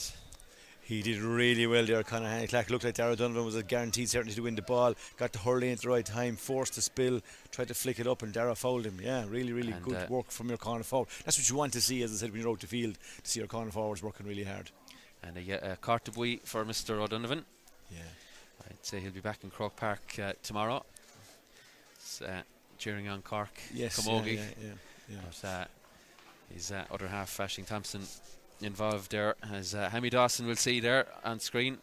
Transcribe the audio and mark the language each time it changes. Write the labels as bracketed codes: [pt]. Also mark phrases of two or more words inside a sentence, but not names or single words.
[en] He did really well there, Conor Hanley Clark. Looked like Dara Donovan was a guaranteed certainty to win the ball, got the hurley at the right time, forced the spill, tried to flick it up, and Dara fouled him. Yeah, really, really good work from your corner forward. That's what you want to see, as I said, when you're out the field, to see your corner forwards working really hard. And a [ga] carte de buis [en] for Mr. O'Donovan. Yeah, I'd say he'll be back in Croke Park tomorrow. Cheering on Cork, Camogie. But his other half, Ashing Thompson, involved there, as Hammy Dawson will see there on screen.